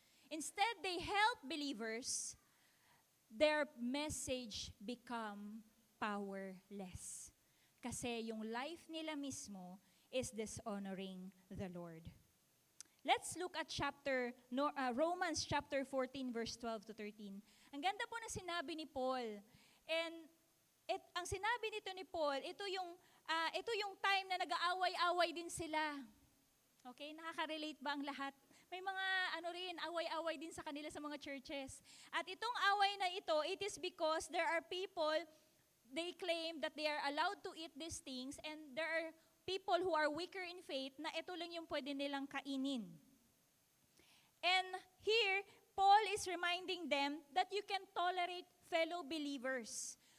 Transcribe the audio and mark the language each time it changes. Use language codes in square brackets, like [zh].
[en] Instead, they help believers, their message become powerless. [tl] Kasi yung [en] life nila mismo is dishonoring the Lord. Let's look at Romans chapter 14 verse 12 to 13. [tl] Ang ganda po na sinabi ni Paul. And ang sinabi nito ni Paul, ito yung time na nag-aaway-away din sila. Okay, nakaka-relate ba ang lahat? May mga away-away din sa kanila sa mga churches. At itong away na ito, [en] it is because there are people, they claim that they are allowed to eat these things, and there are people who are weaker in faith [tl] na ito lang yung pwede nilang kainin. [en] And here, Paul is reminding them that you can tolerate fellow believers.